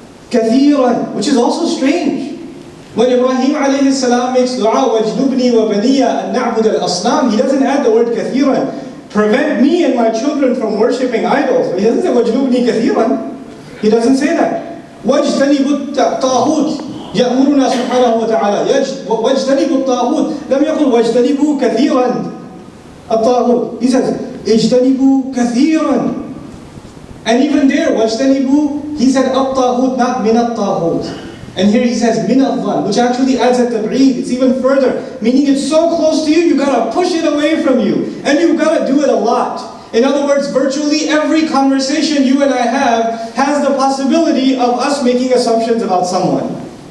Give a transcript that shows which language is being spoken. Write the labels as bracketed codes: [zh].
[en] Kathiran, which is also strange. When Ibrahim alayhi salam makes dua, [ar] wajnubni wa baniya an na'bud al-asnam, [en] he doesn't add the word kathiran. Prevent me and my children from worshipping idols. He doesn't say [ar] wajnubni kathiran. [en] He doesn't say that. [ar] Wajtanibu ta'hut. يأمرنا سبحانه وتعالى واجتنبوا الطاغوت لم يقل واجتنبوا كثيرا الطاغوت. [en] He says [ar] اجتنبوا كثيرا. [en] And even there واجتنبوا, he said الطاغوت, not من الطاغوت. And here he says من الظن, which actually adds a tab'id. It's even further, meaning it's so close to you, you gotta push it away from you, and you gotta do it a lot. In other words, virtually every conversation you and I have has the possibility of us making assumptions about someone.